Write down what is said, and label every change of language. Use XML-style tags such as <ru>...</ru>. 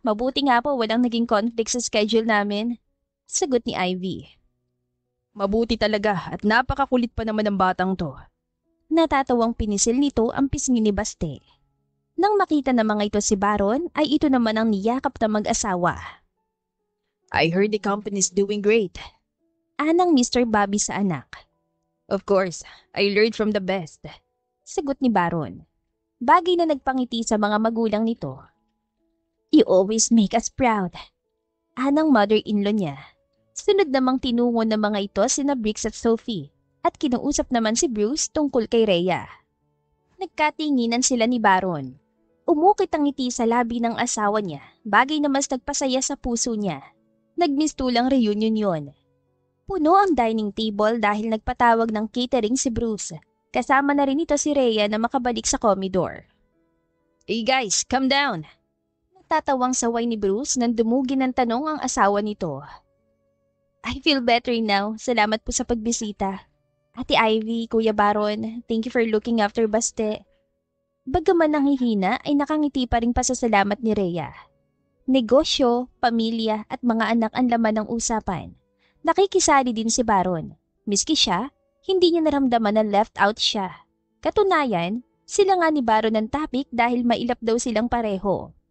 <tl>Mabuti nga po walang naging conflict sa schedule namin. Sagot ni Ivy. Mabuti talaga at napakakulit pa naman ng batang to. Natatawang pinisil nito ang pisngi ni Baste. Nang makita na mga ito si Baron, ay ito naman ang niyakap na mag-asawa.</tl> <en>I heard the company's doing great. Anang Mr. Bobby sa anak. Of course, I learned from the best.</en> <tl>Sagot ni Baron. Bagay na nagpangiti sa mga magulang nito.</tl> <en>You always make us proud.</en> <tl>Anang mother-in-law niya. Sunod namang tinungo ng mga ito sina Briggs at Sophie at kinausap naman si Bruce tungkol kay Rhea. Nagkatinginan sila ni Baron. Umukit ang ngiti sa labi ng asawa niya, bagay na mas nagpasaya sa puso niya. Nagmistulang reunion yon. Puno ang dining table dahil nagpatawag ng catering si Bruce. Kasama na rin ito si Rhea na makabalik sa Commodore.</tl> <en>Hey guys, calm down.</en> <tl>Natatawang saway ni Bruce nang dumugi ng tanong ang asawa nito.</tl> <en>I feel better now.</en> <tl>Salamat po sa pagbisita.</tl> <en>Ate Ivy, Kuya Baron, thank you for looking after Baste.</en> <tl>Bagaman nanghihina ay nakangiti pa ring pasasalamat ni Rhea. Negosyo, pamilya at mga anak ang laman ng usapan. Nakikisali din si Baron. Miski siya, hindi niya naramdaman na left out siya. Katunayan, sila nga ni Baron ang topic dahil mailap daw silang pareho.</tl>